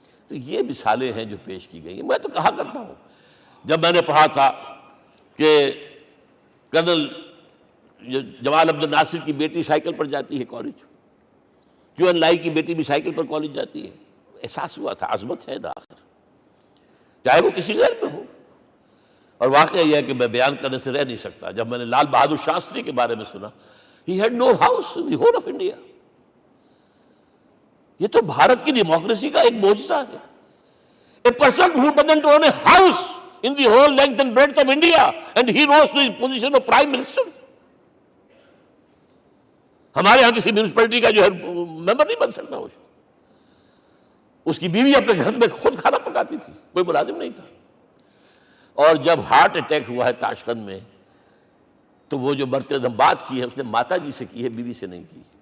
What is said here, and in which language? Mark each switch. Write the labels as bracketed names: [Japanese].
[Urdu] تو یہ مثالیں ہیں جو پیش کی گئی ہیں. میں تو کہا کرتا ہوں، جب میں نے پڑھا تھا کہ کرنل جمال عبد الناصر کی بیٹی سائیکل پر جاتی ہے کالج، جو ان لائی کی بیٹی بھی سائیکل پر کالج جاتی ہے، احساس ہوا تھا عظمت ہے نا آخر، چاہے وہ کسی غیر میں ہو. اور واقعہ یہ ہے کہ میں بیان کرنے سے رہ نہیں سکتا. جب میں نے لال بہادر شاستری کے بارے میں سنا، [English] He had no house in the whole of India. [Urdu] یہ تو بھارت کی ڈیموکریسی کا ایک معجزہ ہے. [English] A person who doesn't own a house in the whole length and breadth of India and he rose to the position of Prime Minister. [Urdu] ہمارے ہاں کسی میونسپلٹی کا جو ہے ممبر نہیں بن سکتا. اس کی بیوی اپنے گھر میں خود کھانا پکاتی تھی، کوئی ملازم نہیں تھا. اور جب ہارٹ اٹیک ہوا ہے تاشقند میں، تو وہ جو مرتے دم بات کی ہے اس نے ماتا جی سے کی ہے، بیوی سے نہیں کی.